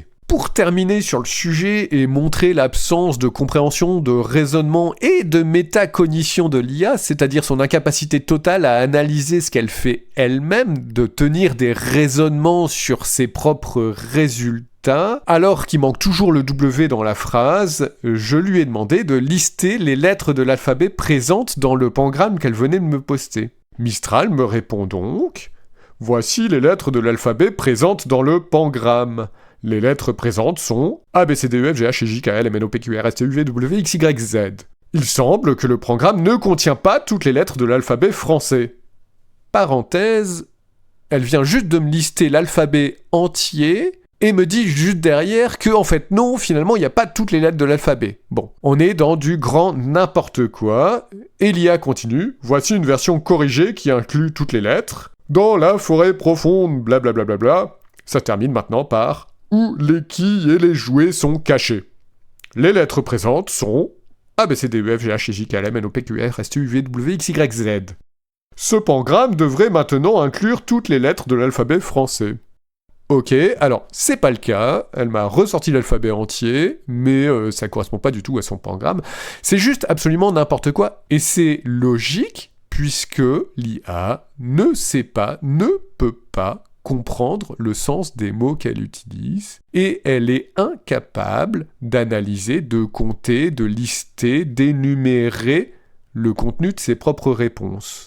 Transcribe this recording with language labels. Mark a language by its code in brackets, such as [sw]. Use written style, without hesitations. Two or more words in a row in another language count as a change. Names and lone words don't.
[fr] Pour terminer sur le sujet et montrer l'absence de compréhension, de raisonnement et de métacognition de l'IA, c'est-à-dire son incapacité totale à analyser ce qu'elle fait elle-même, de tenir des raisonnements sur ses propres résultats, alors qu'il manque toujours le W dans la phrase, je lui ai demandé de lister les lettres de l'alphabet présentes dans le pangramme qu'elle venait de me poster. Mistral me répond donc « Voici les lettres de l'alphabet présentes dans le pangramme. Les lettres présentes sont A, B, C, D, E, F, G, H, I, J, K, L, M, N, O, P, Q, R, S, T, U, V, W, X, Y, Z. Il semble que le programme ne contient pas toutes les lettres de l'alphabet français. » Parenthèse, elle vient juste de me lister l'alphabet entier et me dit juste derrière que, en fait, non, finalement, il n'y a pas toutes les lettres de l'alphabet. Bon, on est dans du grand n'importe quoi. Et l'IA continue. Voici une version corrigée qui inclut toutes les lettres. Dans la forêt profonde, blablabla. Ça termine maintenant par où les quilles et les jouets sont cachés. Les lettres présentes sont A, B, C, D, E, F, G, H, I, J, K, L, M, N, O, P, Q, R, S, T, U, V, W, X, Y, Z. Ce pangramme devrait maintenant inclure toutes les lettres de l'alphabet français. Ok, alors, c'est pas le cas, elle m'a ressorti l'alphabet entier, mais ça correspond pas du tout à son pangramme. C'est juste absolument n'importe quoi, et c'est logique, puisque l'IA ne sait pas, ne peut pas comprendre le sens des mots qu'elle utilise, et elle est incapable d'analyser, de compter, de lister, d'énumérer le contenu de ses propres réponses.